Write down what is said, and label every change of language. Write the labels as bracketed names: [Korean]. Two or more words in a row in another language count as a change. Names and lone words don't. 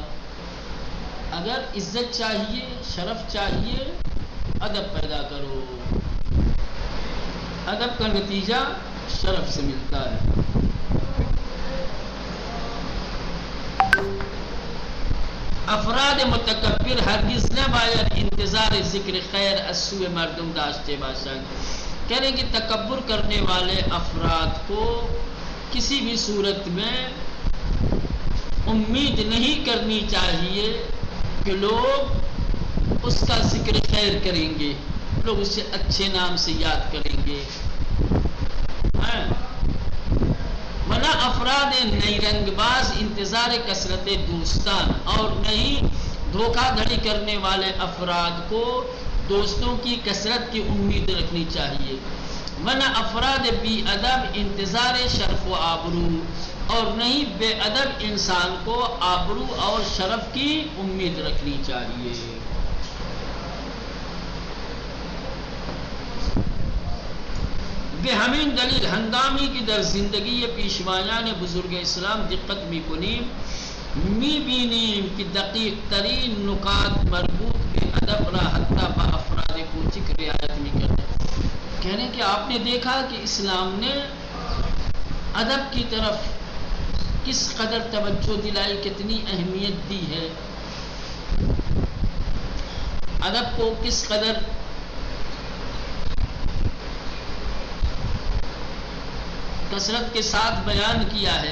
[Urdu] اگر عزت چاہیے، شرف چاہیے، ادب پیدا کرو۔ ادب کا نتیجہ شرف سے ملتا ہے۔ [Persian] افراد متکبر ہرگز نہ باید انتظار ذکر خیر از سوء مردم داشته باشند۔ [Urdu] کہہ رہے کہ تکبر کرنے والے افراد کو کسی بھی صورت میں امید نہیں کرنی چاہیے کہ لوگ اس کا ذکر خیر کریں گے، لوگ اسے اچھے نام سے یاد کریں گے۔ [Persian] ولا افراد نیرنگ باز انتظار کثرت دوستان، [Urdu] اور نہیں دھوکہ دھڑی کرنے والے افراد کو دوستوں کی کثرت کی امید رکھنی چاہیے۔ [Persian] ولا افراد بی ادب انتظار شرف و آبرو، [Urdu] اور نہیں بے ادب انسان کو آبرو اور شرف کی امید رکھنی چاہیے۔ [Persian] به همین دلیل هنگامی که در زندگی پیشوایان بزرگ اسلام دقت میکنیم میبینیم که دقیق ترین نکات مربوط به ادب را حتی با افراد کوچک رعایت میکرده۔ [Urdu] کہنے کہ آپ نے دیکھا کہ اسلام نے ادب کی طرف کس قدر توجہ دلائی، کتنی اہمیت دی ہے، ادب کو کس قدر کثرت کے ساتھ بیان کیا ہے۔